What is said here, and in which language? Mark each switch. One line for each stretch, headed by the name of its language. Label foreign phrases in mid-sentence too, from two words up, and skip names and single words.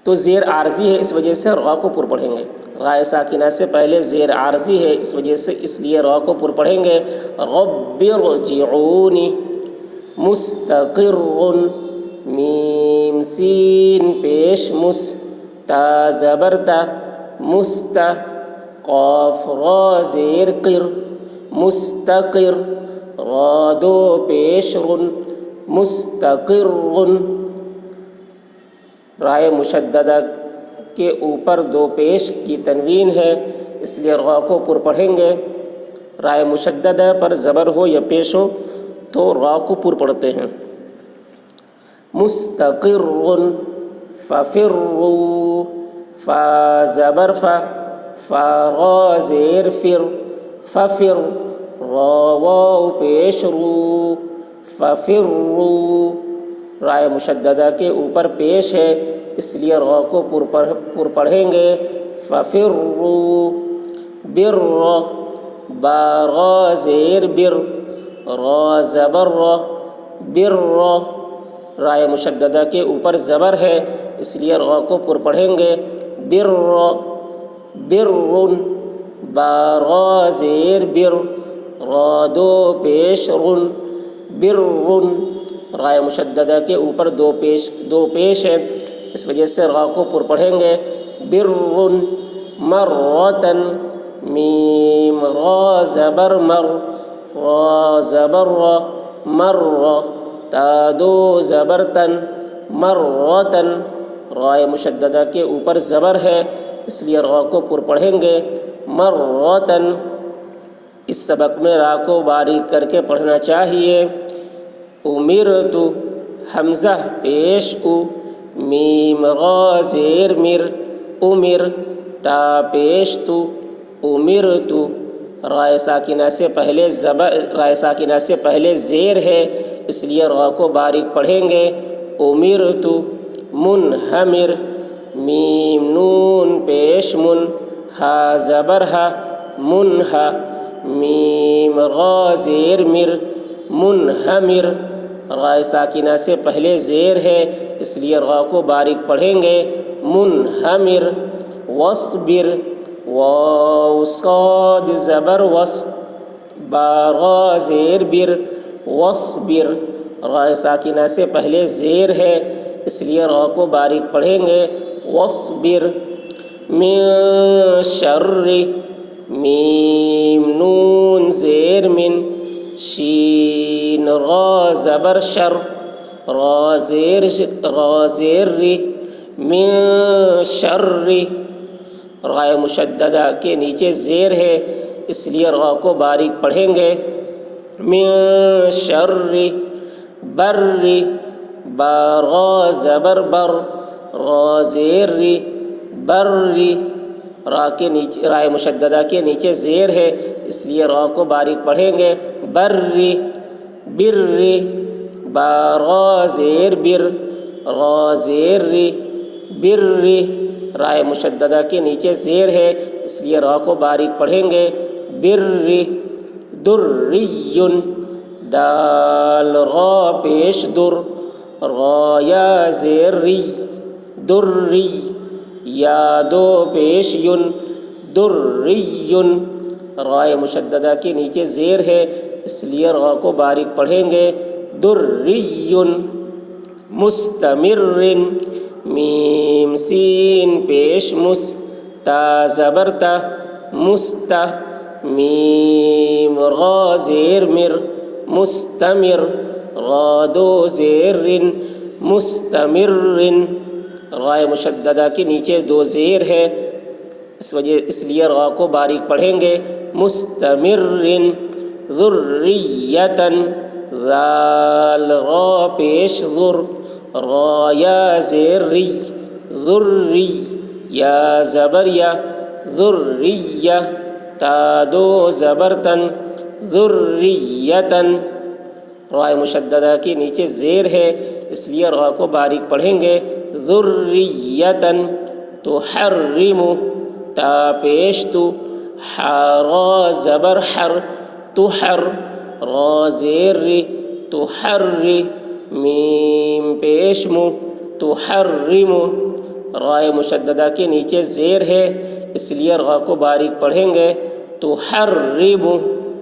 Urdu: تو زیر عارضی ہے اس وجہ سے را کو پر پڑھیں گے. را ساکنہ سے پہلے زیر عارضی ہے اس وجہ سے اس لیے را کو پر پڑھیں گے.
Arabic: رب ارجعون
Urdu: مستقر میم سین پیش مس تا زبر تا مست قاف را زیر قر مستقر را دو پیش رن مستقر. رائے مشددہ کے اوپر دو پیش کی تنوین ہے اس لیے را کو پر پڑھیں گے. رائے مشددہ پر زبر ہو یا پیش ہو تو را کو پر پڑھتے ہیں.
Arabic: مستقر ففروا
Urdu: فا زبر فا را زیر فر ففر را واو پیش رو ففروا. رائے مشددہ کے اوپر پیش ہے اس لیے را کو پر پڑھیں گے.
Arabic: ففروا بر
Urdu: با را زیر بر را زبر را بر. رائے مشددہ کے اوپر زبر ہے اس لیے را کو پر پڑھیں گے.
Arabic: بر بر
Urdu: با را زیر بر را دو پیش رن بر. رائے مشددہ کے اوپر دو پیش ہے اس وجہ سے را کو پر پڑھیں گے.
Arabic: بر مرتن
Urdu: میم را زبر مر را زبر را مر تا دو زبر تن مرتن. رائے مشددہ کے اوپر زبر ہے اس لیے را کو پر پڑھیں گے. مرتن. اس سبق میں را کو باریک کر کے پڑھنا چاہیے. امرت حمزہ پیش او میم را زیر مر امر تا پیش تو امرت. رائے ساکنہ سے پہلے زیر ہے اس لیے را کو باریک پڑھیں گے.
Arabic: امرت منہمر
Urdu: میم نون پیش من ہا زبر ہا منہا میم را زیر مر منہمر. رائے ساکنہ سے پہلے زیر ہے اس لیے را کو باریک پڑھیں گے.
Arabic: منہمر وصبر
Urdu: واو صاد زبر وص با را زیر بر وصبر. رائے ساکنہ سے پہلے زیر ہے اس لیے را کو باریک پڑھیں گے.
Arabic: وصبر من شر
Urdu: میم نون زیر من شین را زبر شر را زیر ری
Arabic: من شر.
Urdu: رائے مشددہ کے نیچے زیر ہے اس لیے را کو باریک پڑھیں گے.
Arabic: من شر بر
Urdu: با را زبر بر را زیر ری بر. رائے مشددہ کے نیچے زیر ہے اس لیے را کو باریک پڑھیں گے.
Arabic: بر بر
Urdu: با را زیر بر را زیر ری بر. رائے مشددہ کے نیچے زیر ہے اس لیے را کو باریک پڑھیں گے.
Arabic: بر دری
Urdu: دال را پیش در را یا زیر ری دری یا دو پیش ین دری. رائے مشددہ کے نیچے زیر ہے اس لیے را کو باریک پڑھیں گے.
Arabic: دری مستمر
Urdu: میم سین پیش مس تا زبر تا مست میم را زیر مر مستمر را دو زیر رن مستمر. رائے مشددہ کے نیچے دو زیر ہے اس لیے را کو باریک پڑھیں گے.
Arabic: مستمر ذریۃ
Urdu: ذال را پیش ذر را یا زیر ری ذری یا زبر یا ذریہ تا دو زبر تن ذریۃ. رائے مشددہ کے نیچے زیر ہے اس لیے را کو باریک پڑھیں گے.
Arabic: ذریۃ تحرم
Urdu: تا پیش تو را زبر حر تحر را زیر ری تحر میم پیش مو تحرم. رائے مشددہ کے نیچے زیر ہے، اس لیے را کو باریک پڑھیں گے تو حرب